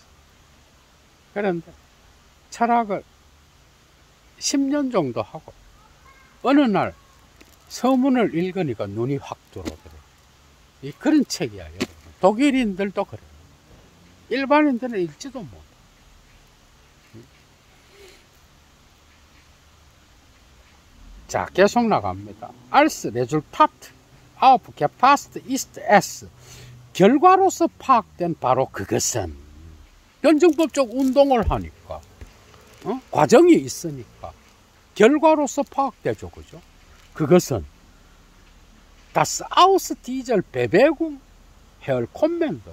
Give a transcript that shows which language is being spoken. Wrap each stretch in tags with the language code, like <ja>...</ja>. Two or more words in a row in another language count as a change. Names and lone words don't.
<ko>그런데 철학을 10년 정도 하고 어느 날 서문을 읽으니까 눈이 확 들어오더래요. 그런 책이야, 여러분. 독일인들도 그래요. 일반인들은 읽지도 못해. 자, 계속 나갑니다.</ko> <de>Als Resultat auf gefasst ist es.</de> <ko>결과로서 파악된 바로 그것은 변증법적 운동을 하니까 과정이 있으니까 결과로서 파악되죠. 그죠?</ko> <de>그것은 Das Aus dieser Bewegung herkommt.</de>